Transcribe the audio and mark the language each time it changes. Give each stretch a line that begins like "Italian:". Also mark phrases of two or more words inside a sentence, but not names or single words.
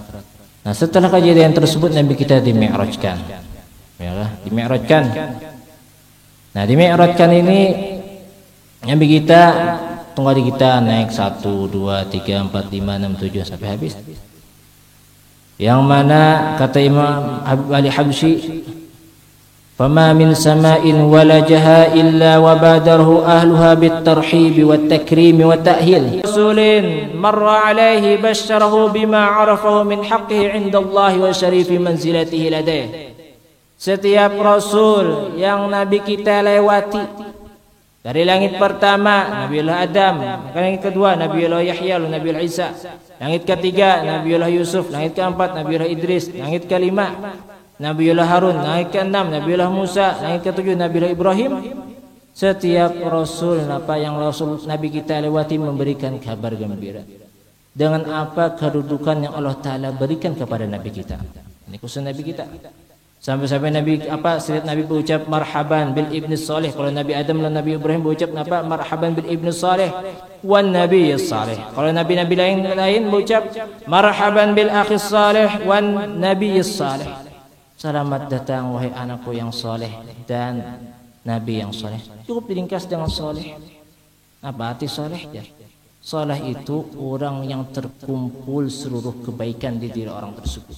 Indonesian: Nah, setelah kejadian tersebut Nabi kita dimi'rajkan. Ya, dimi'rajkan. Nah, dimi'rajkan ini Nabi kita tunggu kita naik 1, 2, 3, 4, 5, 6, 7 sampai habis. Yang mana kata Imam Ali Habsyi,
Arabic: فما من سماء ولجها إلا وبادره أهلها بالترحيب والتكريم والتأهيل. رسول مر عليه بشره بما عرفه من حقه عند الله وشريف منزلته لديه.
Indonesian: Setiap rasul yang Nabi kita lewati, dari langit pertama Nabiullah Adam, langit kedua Nabiullah Yahya, Nabiullah Isa, langit ketiga Nabiullah Yusuf, langit keempat Nabiullah Idris, langit kelima Nabiullah Harun, langit keenam Nabiullah Musa, langit ketujuh Nabiullah Ibrahim. Setiap rasul apa yang rasul Nabi kita lewati memberikan kabar gembira dengan apa kedudukan yang Allah Ta'ala berikan kepada Nabi kita. Ini khusus Nabi kita. Sampai-sampai Nabi setiap Nabi berucap
Arabic: مرحبا بالابن الصالح.
Indonesian: Kalau Nabi Adam dan Nabi Ibrahim berucap
Arabic: مرحبا بالابن الصالح والنبي الصالح.
Indonesian: Kalau nabi-nabi lain berucap
Arabic: مرحبا بالأخ الصالح والنبي الصالح.
Indonesian: Selamat datang wahai anakku yang saleh dan nabi yang saleh. Cukup diringkas dengan saleh. Apa arti saleh? Ya. Saleh itu orang yang terkumpul seluruh kebaikan di diri orang tersebut.